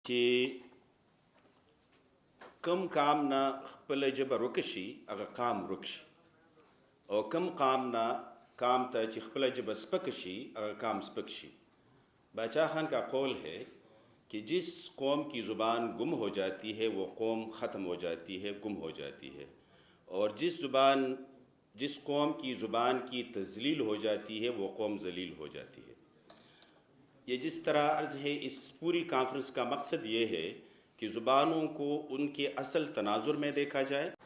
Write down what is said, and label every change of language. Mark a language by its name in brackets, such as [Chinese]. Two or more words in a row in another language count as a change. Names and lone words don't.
[Pashto] چې کم کام نه خپل ژبه ورکه شي هغه قام ورک شي او کم قام نه کام ته چې خپل ژبه سپکه شي هغه قام سپک شي. [Urdu] باچا خان کا قول ہے کہ جس قوم کی زبان گم ہو جاتی ہے وہ قوم ختم ہو جاتی ہے، گم ہو جاتی ہے، اور جس قوم کی زبان کی تذلیل ہو جاتی ہے وہ قوم ذلیل ہو جاتی ہے. یہ جس طرح عرض ہے، اس پوری کانفرنس کا مقصد یہ ہے کہ زبانوں کو ان کے اصل تناظر میں دیکھا جائے.